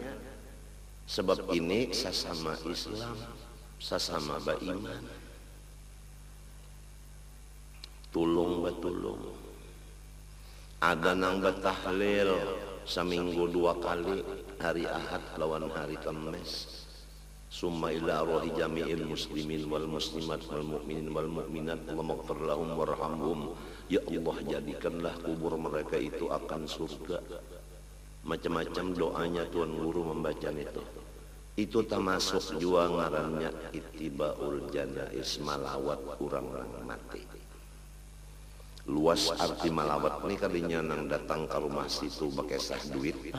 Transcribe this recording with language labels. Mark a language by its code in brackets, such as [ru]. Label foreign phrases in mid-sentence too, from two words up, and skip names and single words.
[bjn] Sebab ini sesama Islam, sesama beriman. Tulung batulung. Ada nang batahlil seminggu 2 kali, hari Ahad lawan hari Kamis. [ar] ثم إلى أرواح جميع المسلمين والمسلمات والمؤمنين والمؤمنات اللهم اغفر لهم وارحمهم. [id] Ya Allah, jadikanlah kubur mereka itu akan surga. [bjn] Macam-macam doanya Tuan Guru membaca itu. Itu termasuk juga ngarannya [ar] اتباع الجنائز, [bjn] malawat orang-orang mati. Luas arti malawat ini kalinya nang datang ke rumah situ pakai sah duit.